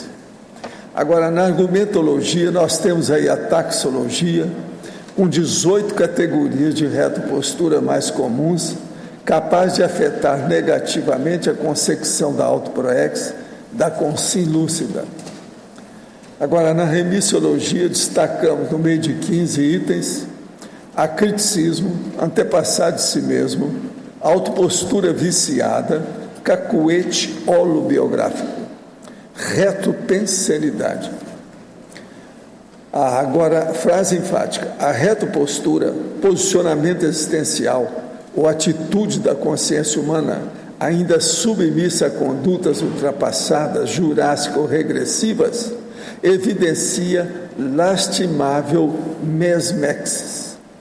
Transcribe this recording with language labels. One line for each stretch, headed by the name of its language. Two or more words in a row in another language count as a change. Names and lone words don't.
Portuguese: Agora, na argumentologia, nós temos aí a taxologia, com 18 categorias de retropostura mais comuns, capaz de afetar negativamente a concepção da autoproex, da consciência lúcida. Agora, na remissiologia, destacamos, no meio de 15 itens, acriticismo, antepassado de si mesmo, autopostura viciada, cacuete holobiográfico, retropensenidade. Agora, frase enfática: a retropostura, posicionamento existencial ou atitude da consciência humana ainda submissa a condutas ultrapassadas, jurássicas ou regressivas, evidencia lastimável mesmexis.